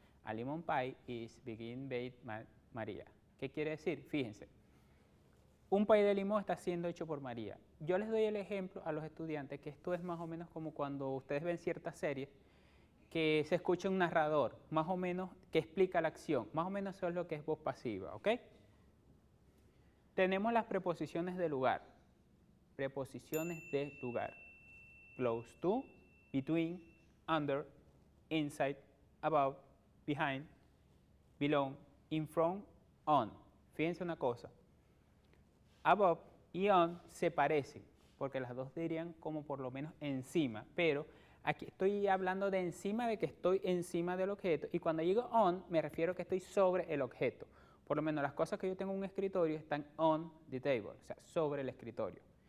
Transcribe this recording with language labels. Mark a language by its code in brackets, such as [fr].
[en] A lemon pie is being made by María. [es] ¿Qué quiere decir? Fíjense. Un pie de limón está siendo hecho por María. Yo les doy el ejemplo a los estudiantes que esto es más o menos como cuando ustedes ven ciertas series que se escucha un narrador, más o menos que explica la acción. Más o menos eso es lo que es voz pasiva, ¿ok? Tenemos las preposiciones de lugar. Preposiciones de lugar. [en] Close to, between, under, inside, above, behind, below, in front, on. [es] Fíjense una cosa. Above y on se parecen, porque las dos dirían como por lo menos encima, pero aquí estoy hablando de encima, de que estoy encima del objeto, y cuando digo on me refiero a que estoy sobre el objeto. Por lo menos las cosas que yo tengo en un escritorio están on the table, o sea, sobre el escritorio.